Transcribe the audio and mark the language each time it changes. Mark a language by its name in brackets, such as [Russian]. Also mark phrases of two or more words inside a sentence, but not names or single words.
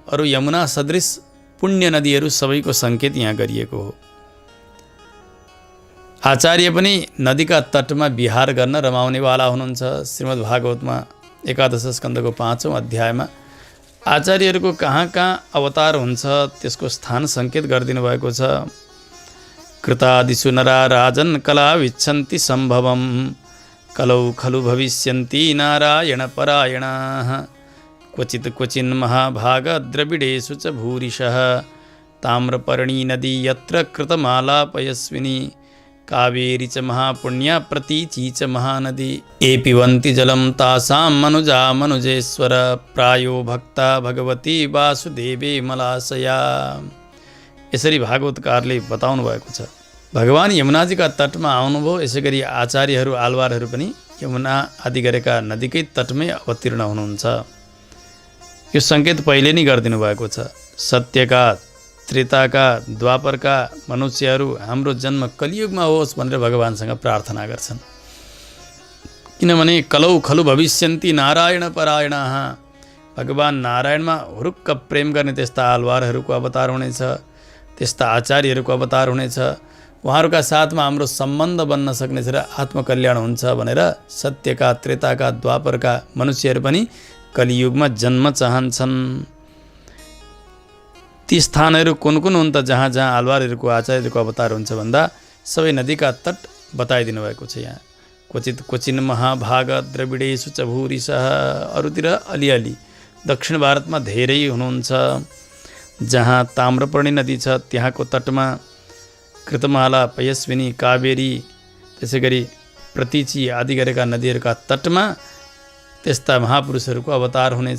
[Nepali] अरू यमुना सदृश पुण्य नदीहरू सबैको सङ्केत यहाँ गरिएको हो। आचार्य पनि नदीका तटमा विहार गर्न रमाउनेवाला हुनुहुन्छ। श्रीमद् भागवतमा 11 स्कन्धको 5औं अध्यायमा आचार्यहरूको कहाँ कहाँ अवतार हुन्छ त्यसको स्थान सङ्केत गरिदिनु भएको छ। [Sanskrit] कृतादिषु नरा राजन् कला विच्छन्ति सम्भवम् कलौ खलु भविष्यन्ति नारायण परायणाः क्वचित् क्वचिन् महाभाग द्रविडेषु च भूरिशः ताम्रपर्णी नदी यत्र कृतमालापयस्विनी कावेरी च महापुण्या प्रतीची च महानदी ये पिबन्ति जलं तासां मनुजा मनुजेश्वर प्रायो भक्ता भगवती वासुदेवे मलाशया। [Nepali] यसरी भागवतकारले बताउनु भएको छ। भगवान यमुनाजीका तटमा आउनुभयो। यसै गरी आचार्यहरू आलवारहरू पनि यमुना आदि गरेका नदीकै तटमै अवतीर्ण हुनुहुन्छ। यो सङ्केत पहिले नै गरिदिनु भएको छ। सत्यका, त्रेताका, द्वापरका मनुष्यहरू हाम्रो जन्म कलियुगमा होस् भनेर भगवानसँग प्रार्थना गर्छन्। [Sanskrit] किनभने कलौ खलु भविष्यन्ति नारायण परायणाः। [Nepali] भगवान नारायणमा हुरुक्क प्रेम गर्ने त्यस्ता आलवारहरूको अवतार हुनेछ, त्यस्ता आचार्यहरूको अवतार हुनेछ। उहाँहरूका साथमा हाम्रो सम्बन्ध बन्न सक्नेछ र आत्मकल्याण हुन्छ भनेर सत्यका, त्रेताका, द्वापरका मनुष्यहरू पनि कलियुगमा जन्म चाहन्छन्। ती स्थानहरू कुन कुन हुन् त जहाँ जहाँ आलवारहरूको, आचार्यहरूको अवतार हुन्छ भन्दा सबै नदीका तट बताइदिनु भएको छ। [Sanskrit] यहाँ क्वचित क्वचिन महाभाग द्रविडेषु च भूरिशः। [Nepali] अरूतिर अलिअलि, दक्षिण भारतमा धेरै हुनुहुन्छ। जहाँ ताम्रपर्णी नदी छ त्यहाँको तटमा कृतमाला, पयस्विनी, कावेरी, त्यसै गरी प्रतीची आदि गरेका नदीहरूका तटमा त्यस्ता महापुरुषहरूको अवतार हुनेछ।